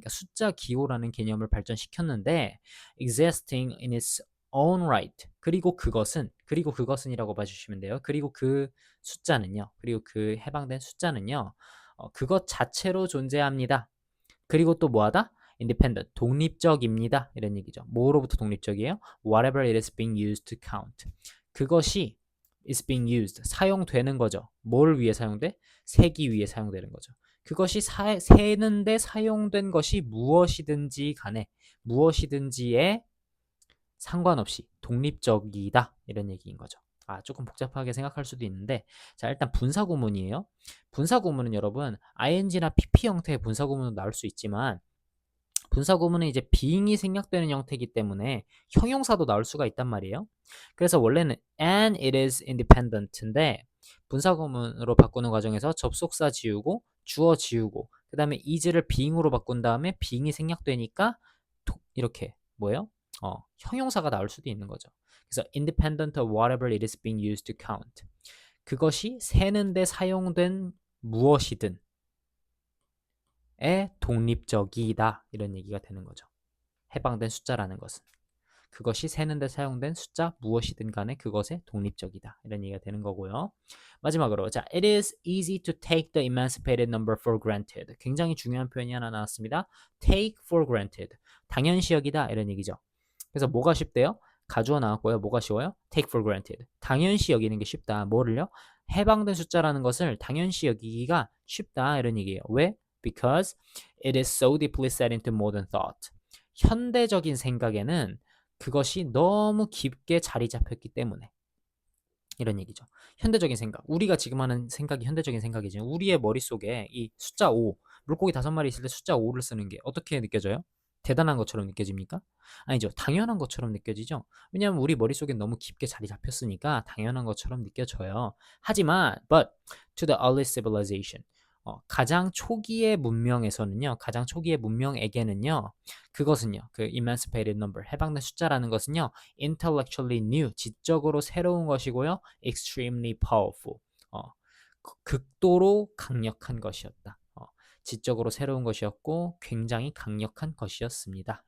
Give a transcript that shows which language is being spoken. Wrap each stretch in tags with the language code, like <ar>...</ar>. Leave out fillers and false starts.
<ko>그러니까 숫자 기호라는 개념을 발전시켰는데</ko> <en>existing in its own right.</en> <ko>그리고 그것은이라고 봐주시면 돼요. 그리고 그 숫자는요. 그리고 그 해방된 숫자는요. 그것 자체로 존재합니다. 그리고 또 뭐하다? independent, 독립적입니다. 이런 얘기죠. 뭐로부터 독립적이에요?</ko> <en>Whatever it is being used to count.</en> <ko>그것이</ko> <en>is being used,</en> <ko>사용되는 거죠. 뭘 위해 사용돼? 세기 위해 사용되는 거죠. 그것이 세는데 사용된 것이 무엇이든지 간에 무엇이든지에 상관없이 독립적이다. 이런 얘기인 거죠. 조금 복잡하게 생각할 수도 있는데 자 일단 분사구문이에요. 분사구문은 여러분 ing나 pp 형태의 분사구문도 나올 수 있지만 분사구문은 이제 being이 생략되는 형태이기 때문에 형용사도 나올 수가 있단 말이에요. 그래서 원래는 and it is independent인데 분사구문으로 바꾸는 과정에서 접속사 지우고 주어 지우고 그 다음에 is를 being으로 바꾼 다음에 being이 생략되니까 이렇게 뭐예요? 형용사가 나올 수도 있는 거죠. 그래서</ko> <en>independent of whatever it is being used to count.</en> <ko>그것이 세는데 사용된 무엇이든 에 독립적이다 이런 얘기가 되는 거죠. 해방된 숫자라는 것은 그것이 세는데 사용된 숫자 무엇이든 간에 그것에 독립적이다 이런 얘기가 되는 거고요. 마지막으로 자,</ko> <en>it is easy to take the emancipated number for granted.</en> <ko>굉장히 중요한 표현이 하나 나왔습니다.</ko> <en>take for granted.</en> <ko>당연시 여기다 이런 얘기죠. 그래서 뭐가 쉽대요? 가주어 나왔고요. 뭐가 쉬워요?</ko> <en>take for granted.</en> <ko>당연시 여기는 게 쉽다. 뭐를요? 해방된 숫자라는 것을 당연시 여기기가 쉽다 이런 얘기예요. 왜?</ko> <en>Because it is so deeply set into modern thought.</en> <ko>현대적인 생각에는 그것이 너무 깊게 자리 잡혔기 때문에 이런 얘기죠. 현대적인 생각. 우리가 지금 하는 생각이 현대적인 생각이지. 우리의 머릿속에 이 숫자 5, 물고기 5마리 있을 때 숫자 5를 쓰는 게 어떻게 느껴져요? 대단한 것처럼 느껴집니까? 아니죠. 당연한 것처럼 느껴지죠. 왜냐하면 우리 머릿속에 너무 깊게 자리 잡혔으니까 당연한 것처럼 느껴져요. 하지만</ko> <en>but to the early civilization</en> <ko>가장 초기의 문명에서는요. 가장 초기의 문명에게는요. 그것은요. 그</ko> <en>emancipated number</en> <ko>해방된 숫자라는 것은요.</ko> <en>intellectually new</en> <ko>지적으로 새로운 것이고요.</ko> <en>extremely powerful</en> <ko>극도로 강력한 것이었다. 지적으로 새로운 것이었고 굉장히 강력한 것이었습니다.</ko>